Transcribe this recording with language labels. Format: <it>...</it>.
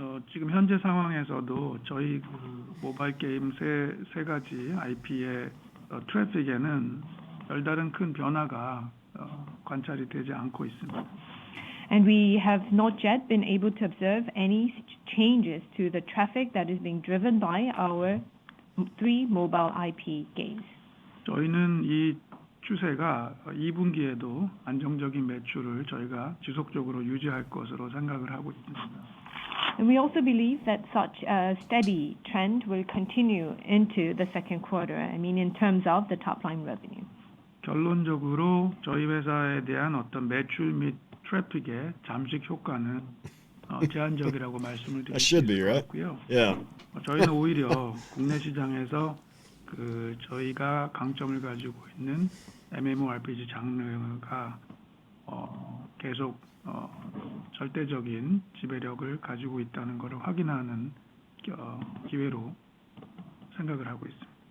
<ko>지금 현재 상황에서도 저희 그 모바일 게임 세 가지 IP의 트래픽에는 별다른 큰 변화가 관찰이 되지 않고 있습니다.</ko> <en>And we have not yet been able to observe any changes to the traffic that is being driven by our three mobile IP games. 저희는 이 추세가 2분기에도 안정적인 매출을 저희가 지속적으로 유지할 것으로 생각을 하고 있습니다. And we also believe that such a steady trend will continue into the second quarter. I mean, in terms of the top line revenue.</en> <ko>결론적으로 저희 회사에 대한 어떤 매출 및 트래픽의 잠식 효과는 제한적이라고 말씀을</ko> <en>That should be,</en> <ko>드릴 수</ko> <en>right?</en> <ko>있고요. Yeah. 저희는 오히려 국내 시장에서 그 저희가 강점을 가지고 있는 MMORPG 장르가 계속 절대적인 지배력을 가지고 있다는 것을 확인하는 기회로 생각을 하고 있습니다.</ko>